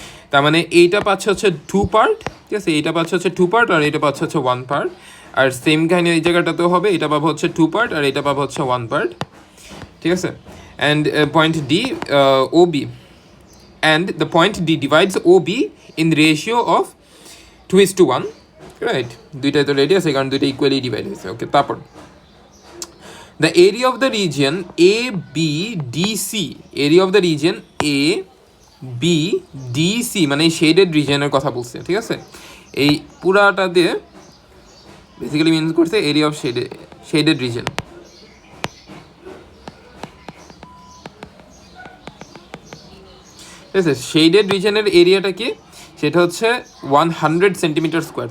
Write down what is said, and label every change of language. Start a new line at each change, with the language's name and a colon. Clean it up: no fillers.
Bangla: তার মানে এইটা পাচ্ছে হচ্ছে 2 পার্ট, ঠিক আছে, এইটা পাচ্ছে হচ্ছে 2 পার্ট আর এইটা পাচ্ছে হচ্ছে 1 পার্ট। আর সেম কাহিনী এই জায়গাটাতেও হবে, এটা পাবো হচ্ছে 2 পার্ট আর এটা পাবো হচ্ছে 1 পার্ট। ঠিক আছে,
English: And point D OB, and the point D divides OB in ratio of 2:1, right?
Bangla: দুইটাই তো রেডিয়াস, এই কারণে দুইটা ইকুয়ালি ডিভাইড হয়েছে।
English: okay,
Bangla: তারপর
English: the area of the region ABDC, area of the region ABDC
Bangla: মানে শেডেড রিজিয়নের কথা বলছে। ঠিক আছে, এই পুরাটা দিয়ে বেসিক্যালি মিনস করছে এরিয়া অফ শেডেড রিজিয়ন। ঠিক আছে, শেডেড রিজিয়নের এরিয়াটা কি? সেটা হচ্ছে 100 সেন্টিমিটার স্কোয়ার।